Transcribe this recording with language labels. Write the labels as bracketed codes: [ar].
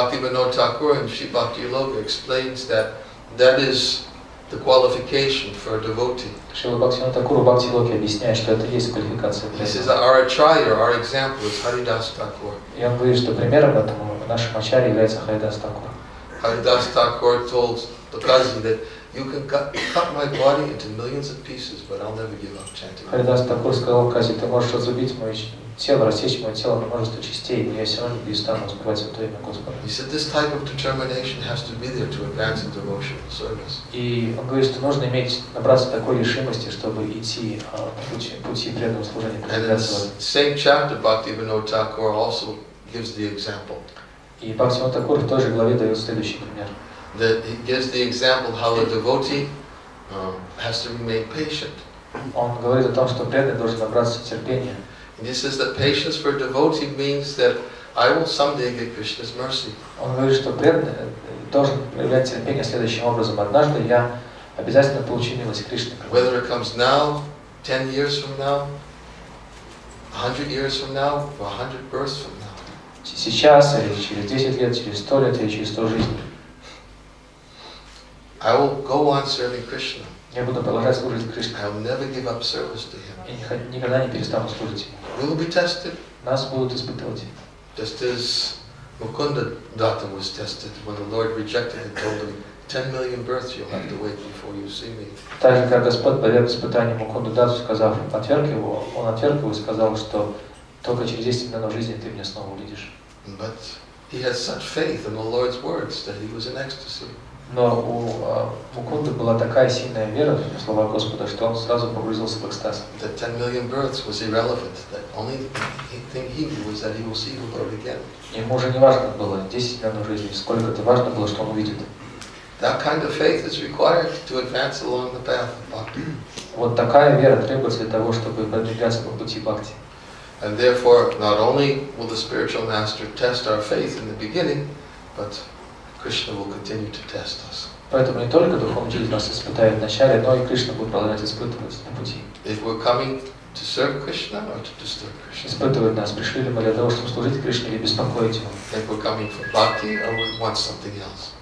[en] Bhaktivinoda Thakur and Sri Bhakti Yoga explains that is the qualification for a devotee. [ru] Шрила Бхактивинода Тхакур в Бхакти-логе объясняет, что это есть квалификация. [en] He says that our acharya, our example is Haridas Thakur. [ru] И он говорит, что примером этому нашему ачарье является Харидас Тхакур. [en] Haridas Thakur told Tukaji that you can cut my body into millions of pieces, but I'll never give up chanting. [ru] Харидас Тхакур сказал Кази, ты можешь разрубить мое тело, рассечь мое тело на множество частей, но я все равно не перестану воспевать святое имя Господа. [en] He said this type of determination has to be there to advance in devotional service. [ru] И он говорит, что нужно набраться такой решимости, чтобы идти по пути преданного служения. [en] And in the same chapter, Bhaktivinoda Thakur also gives the example. [ru] И Бхактивинода Тхакур в той же главе дает следующий пример. [en] That he gives the example how a devotee has to remain patient. [ru] Он говорит о том, что преданный должен набраться терпения. [en] And he says that patience for a devotee means that I will someday get Krishna's mercy. [ru] Он говорит, что преданный должен проявлять терпение следующим образом. Однажды я обязательно получу милость Кришны. [en] Whether it comes now, 10 years from now, 100 years from now, or 100 births from now. [ru] Сейчас, или через 10 лет, через 100 лет, или через 100 жизней. [en] I will go on serving Krishna. [ru] Я буду продолжать служить Кришне. [en] I will never give up service to him. [ru] Я никогда не перестану служить ему. [en] We will be tested. [ru] Нас будут испытывать. [en] Just as Mukunda Datta was tested when the Lord rejected and told him, 10 million births you'll have to wait before you see me. [ru] Так же, как Господь подверг испытанию Мукунду Датту, сказав, отверг его, он отверг его и сказал, что только через 10 миллионов жизней ты меня снова увидишь. [en] But he had such faith in the Lord's words that he was in ecstasy. [ru] Но у Мукунды была такая сильная вера в слова Господа, что он сразу погрузился в экстаз. [en] That 10 million births was irrelevant. That only thing he knew was that he will see the Lord again. [ru] Ему уже не важно было 10 миллионов жизней, сколько это важно было, что он увидит. [en] That kind of faith is required to advance along the path of bhakti. [ru] Вот такая вера требуется для того, чтобы продвигаться по пути бхакти. [en] And therefore, not only will the spiritual master test our faith in the beginning, but Krishna will continue to test us. [ru] Поэтому не только духовный учитель нас испытает в начале, но и Кришна будет продолжать испытывать на пути. [en] If we're coming to serve Krishna or to disturb Krishna. [ru] Испытывать нас, пришли ли мы для того, чтобы служить Кришне или беспокоить его. [en] If we're coming for bhakti or we want something else.